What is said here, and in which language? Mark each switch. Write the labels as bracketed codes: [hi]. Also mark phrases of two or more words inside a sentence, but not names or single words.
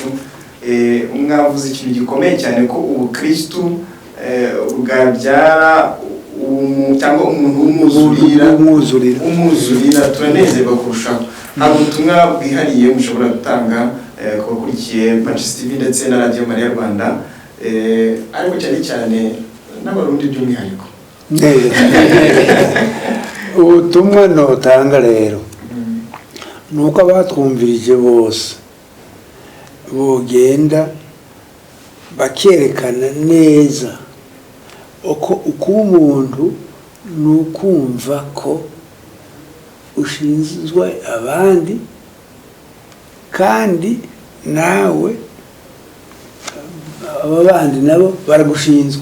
[rw] Mwavuze ikintu gikomeye cyane ko ubukristu bwabyara cyangwa umuntu umwuzurira turanezerwa kurushaho. Hari ubutumwa bwihariye mushobora gutanga ku bakurikiye Patches TV ndetse na Radio Maria Rwanda, ariko cyane cyane n'abarundi by'umwihariko? Ubutumwa notanga rero nuko abatwumvirije bose bogenda bakerekana neza uko umuntu nukumva ko ushinzwe abandi kandi nawe aba bandi nabo baragushinzwe.